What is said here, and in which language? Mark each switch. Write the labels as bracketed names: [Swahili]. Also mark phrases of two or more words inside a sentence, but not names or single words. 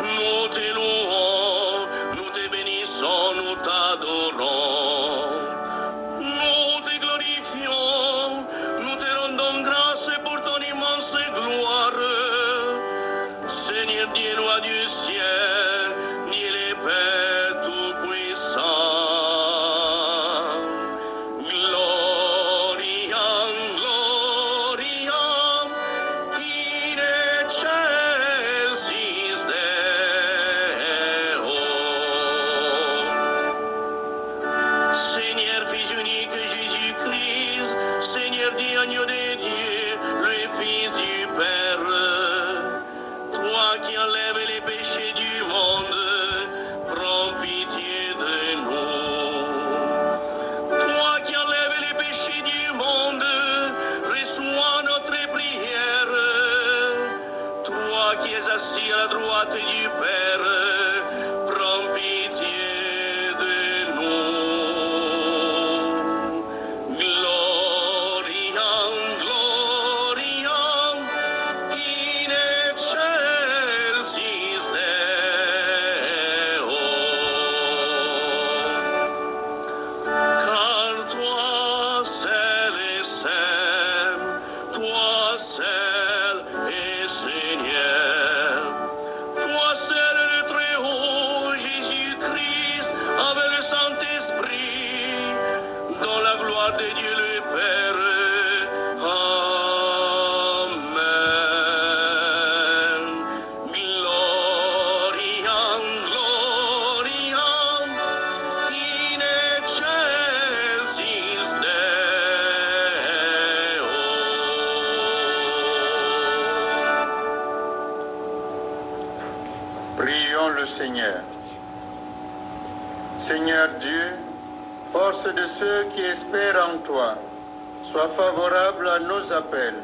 [French] Nous te louons, nous te bénissons, nous t'adorons. Nous te glorifions, nous te rendons grâce pour ton immense gloire. Seigneur Dieu, roi du ciel, ni les Pères tout-puissants. [Latin] Gloria, gloria, in excelsis Deo. [French] Seigneur Fils unique Jésus-Christ, Seigneur Dieu, agneau de Dieu, le Fils du Père, toi qui enlèves les péchés du monde, prends pitié de nous. Toi qui enlèves les péchés du monde, reçois notre prière. Toi qui es assis à la droite du Père, prends pitié de nous. [Latin] Gloria, gloria, in excelsis Deo. [French] Car toi seul est saint, toi seul est Seigneur, toi seul le Très-Haut, Jésus-Christ, avec le Saint-Esprit, dans la gloire de Dieu le Père. Amen. [Latin] Gloria, gloria, in excelsis Deo. [French] Prions le Seigneur. Seigneur Dieu, force de ceux qui espèrent en toi, sois favorable à nos appels.